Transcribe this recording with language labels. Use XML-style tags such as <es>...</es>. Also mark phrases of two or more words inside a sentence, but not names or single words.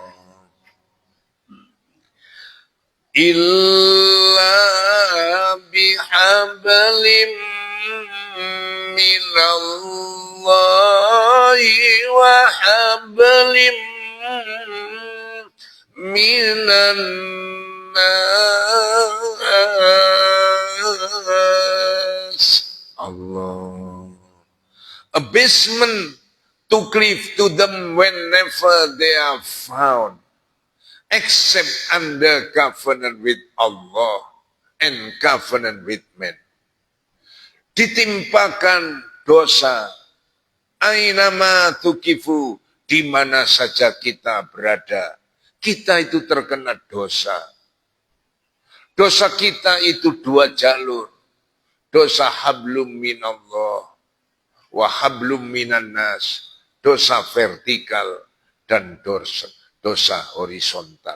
<ar>إلا بحبل من الله وحبل من الناس. Allah.</ar> <en>Abasement to cleave to them whenever they are found, except under covenant with Allah and covenant with men.</en> <id>Ditimpakan dosa,</id> <ar>أينما ثقفوا,</ar> <id>di mana saja kita berada, kita itu terkena dosa. Dosa kita itu dua jalur, dosa</id> <ar>حبل من الله وحبل من الناس,</ar> <id>dosa vertikal dan dosa horizontal.</id>